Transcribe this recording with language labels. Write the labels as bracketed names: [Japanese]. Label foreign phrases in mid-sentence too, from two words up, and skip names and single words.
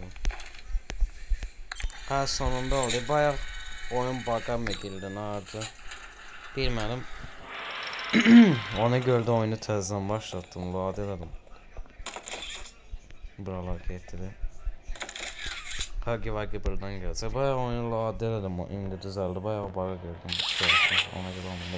[Turkish] Ha sonunda oldu. Bayağı oyun bug'a mı girdi, nerede? [Azerbaijani] Bilmədim. Ona görə də oyunu təzdən başlattım, load elədim. Buralar getdi. Hagi Vagi [Turkish] buradan gelse. [Azerbaijani] Bayağı oyunu load elədim, indi düzəldi. Bayağı bug'a girdim. Ona görə olmadı.